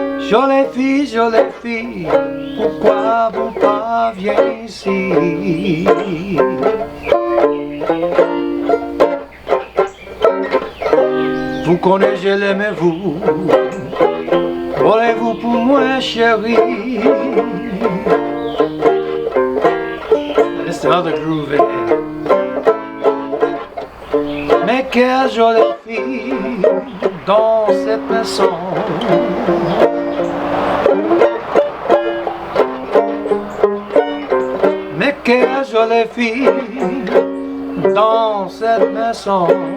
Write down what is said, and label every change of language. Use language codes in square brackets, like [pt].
[fr] Jolie fille, pourquoi vous pas venir ici? Vous connaissez, je l'aime vous, volez-vous pour moi chérie? [en] There's another groove in there. [fr] Mais quelle jolie fille dans cette maison. Mais quelle jolie fille dans cette maison.